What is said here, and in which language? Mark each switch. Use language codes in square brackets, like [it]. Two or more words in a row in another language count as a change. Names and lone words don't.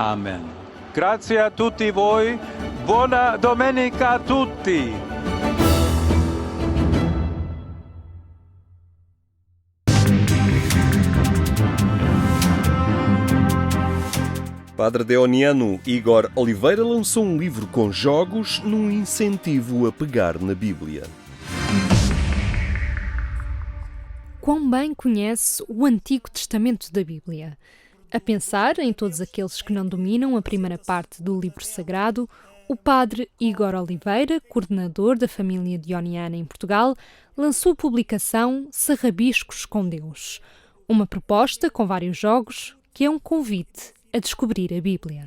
[it] Amen. Grazie a tutti voi. Buona domenica a tutti. [pt] Padre deoniano Igor Oliveira lançou um livro com jogos num incentivo a pegar na Bíblia. Quão bem conhece o Antigo Testamento da Bíblia? A pensar em todos aqueles que não dominam a primeira parte do livro sagrado, o padre Igor Oliveira, coordenador da família deoniana em Portugal, lançou a publicação Sarrabiscos com Deus, uma proposta com vários jogos que é um convite a descobrir a Bíblia.